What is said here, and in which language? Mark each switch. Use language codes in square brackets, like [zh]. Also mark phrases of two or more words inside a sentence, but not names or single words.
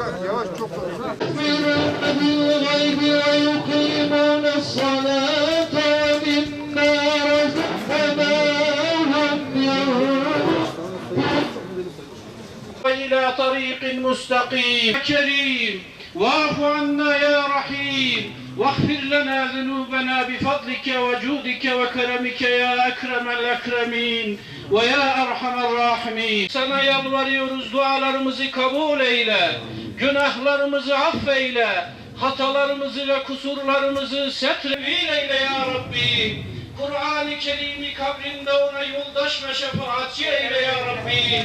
[ar] بالغيب ويقيمون الصلاة ومما رزقناهم إلى طريق مستقيم كريم واعف عنا يا رحيم واغفر لنا ذنوبنا بفضلك وجودك وكرمك يا أكرم الأكرمين ويا أرحم الراحمين. [tr] Sana yalvarıyoruz, dualarımızı kabul eyle, günahlarımızı affeyle, hatalarımızı ve kusurlarımızı setrevil eyle ya Rabbi. Kur'an-ı Kerim'i kabrinde ona yoldaş ve şefaatçi eyle ya Rabbi.